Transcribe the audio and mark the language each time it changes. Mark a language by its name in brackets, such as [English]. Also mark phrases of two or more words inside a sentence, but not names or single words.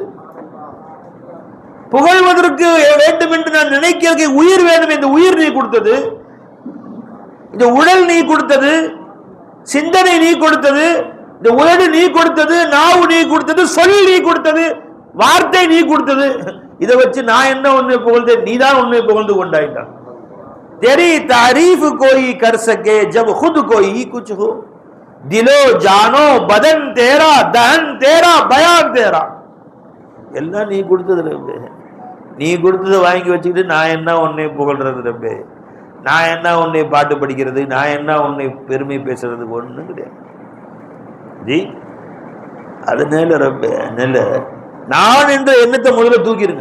[Tamil] புகழ்வதற்கு வேண்டும் என்று நான் நினைக்கிறதுக்கு உயிர் வேண்டும், இந்த உயிர் நீ கொடுத்தது. இந்த உடல் நீ கொடுத்தது, சிந்தனை நீ கொடுத்தது, இந்த உதடு நீ கொடுத்தது, நாவு நீ கொடுத்தது, சொல் நீ கொடுத்தது, வார்த்தை நீ கொடுத்தது. இதை வச்சு நான் என்ன உன்னை புகழ்ந்தேன், நீதான் உன்னை புகழ்ந்து கொண்டாயிட்டான். [Urdu] تیری تعریف کوئی کر سکے جب خود کوئی کچھ ہو. دل و جان و بدن تیرا دہن تیرا بیان تیرا. [Tamil] எல்லாம் நீ கொடுத்தது ரப்பே. நீ கொடுத்ததை வாங்கி வச்சுக்கிட்டு நான் என்ன உன்னை புகழ்றது ரப்பே, நான் என்ன உன்னை பாட்டு படிக்கிறது, நான் என்ன உன்னை பெருமை பேசுறது, ஒன்றும் கிடையாது ஜி. அது நெல்ல ரப்பே நெல்ல நான் என்ற எண்ணத்தை முதல்ல தூக்கிருங்க.